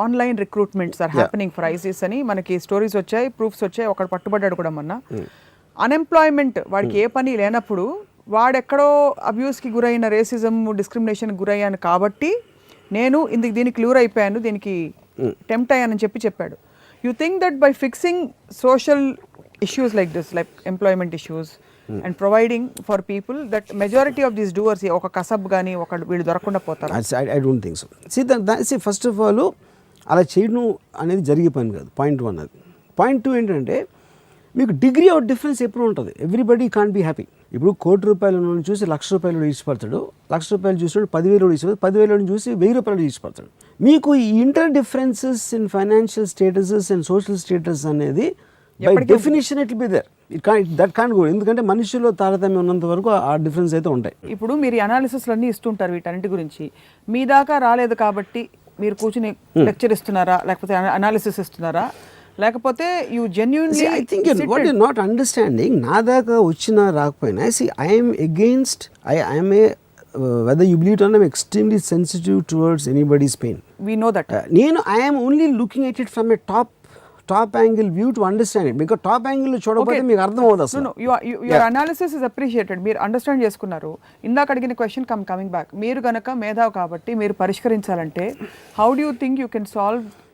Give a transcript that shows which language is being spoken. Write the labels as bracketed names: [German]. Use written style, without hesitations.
[Telugu] Online recruitments are happening for ISIS అని మనకి stories వచ్చాయి, ప్రూఫ్స్ వచ్చాయి. ఒకడు పట్టుబడ్డాడు కూడా మొన్న. అన్ఎంప్లాయ్మెంట్, వాడికి ఏ పని లేనప్పుడు వాడెక్కడో అబ్యూస్కి గురైన, రేసిజం, డిస్క్రిమినేషన్కి గురయ్యాను కాబట్టి నేను దీనికి క్లూర్ అయిపోయాను, దీనికి టెంప్ట్ అయ్యానని చెప్పాడు. [English] you think that by fixing social issues like this, like employment issues, and providing for people, that majority of these doers [Telugu] oka kasab gaani oka veelu dorakunda potaru? [English] I don't think so. See first of all [Telugu] అలా చేయడం అనేది జరిగే పని కాదు. Point 1 అది. Point 2 ఏంటంటే మీకు degree of difference ఎప్పుడు ఉంటుంది. [English] Everybody can't be happy. [Telugu] ఇప్పుడు ₹1,00,000 చూసి ₹1,00,000 ఈడ్చిపడతాడు, ₹1,00,000 చూసినప్పుడు ₹10,000 ఈడ్చిపడతాడు, ₹10,000 చూసి ₹1,000 ఈడ్చిపడతాడు. మీకు ఈ [English] Inter differences in financial statuses and social status అనేది by definition it will be there. That can't go. [Telugu] ఎందుకంటే మనుషుల్లో తారతమ్యం ఉన్నంత వరకు ఆ డిఫరెన్స్ అయితే ఉంటాయి. ఇప్పుడు మీరు అనాలిసిస్లు అన్నీ ఇస్తుంటారు వీటన్నిటి గురించి, మీ దాకా రాలేదు కాబట్టి మీరు కూర్చుని లెక్చర్ ఇస్తున్నారా, లేకపోతే అనాలిసిస్ ఇస్తున్నారా, లేకపోతే [English] You genuinely? I think what you not understanding, [Telugu] నా దాకా వచ్చినా రాకపోయినా, [English] I'm against, I'm a whether you believe it or not, I'm extremely sensitive towards anybody's pain. We know that. I am only looking at it from a top angle view to understand it, because top angle [Telugu] చూడకపోతే మీకు అర్థం అవుతుంది అసలు. [English] No, your analysis is appreciated. [Telugu] మీరు understand చేసుకున్నారు. ఇందాక అడిగిన question coming back, మీరు గనక మేధావి కాబట్టి మీరు పరిష్కరించాలంటే [English] how do you think you can solve?